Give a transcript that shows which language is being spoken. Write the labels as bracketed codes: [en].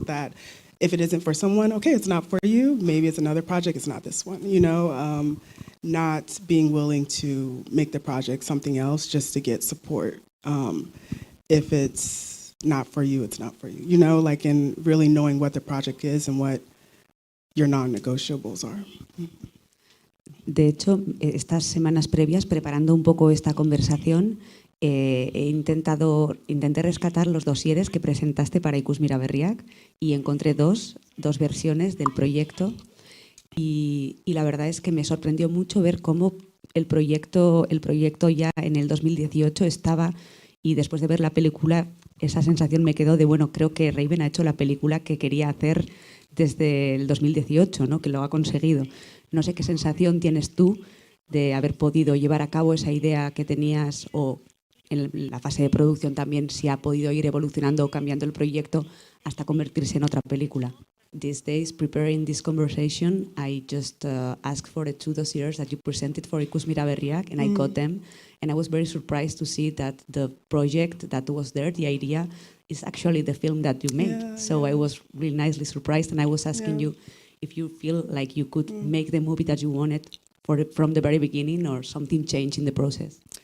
[en] That if it isn't for someone, okay, it's not for you. Maybe it's another project, it's not this one. Not being willing to make the project something else just to get support. If it's not for you, it's not for you. And really knowing what the project is and what your non-negotiables are. [es] De hecho, estas semanas previas, preparando un poco esta conversación, intenté rescatar los dosieres que presentaste para Ikusmira Berriak y encontré dos versiones del proyecto y la verdad es que me sorprendió mucho ver cómo el proyecto ya en el 2018 estaba, y después de ver la película esa sensación me quedó de, bueno, creo que Raven ha hecho la película que quería hacer desde el 2018, ¿no? Que lo ha conseguido. No sé qué sensación tienes tú de haber podido llevar a cabo esa idea que tenías, o en la fase de producción también, si ha podido ir evolucionando o cambiando el proyecto hasta convertirse en otra película. [en] These days, preparing this conversation, I just asked for the 2 dossiers that you presented for Ikusmira Berriak, and I got them. And I was very surprised to see that the project that was there, the idea, is actually the film that you made. Yeah, so I was really nicely surprised, and I was asking you if you feel like you could make the movie that you wanted from the very beginning, or something changed in the process.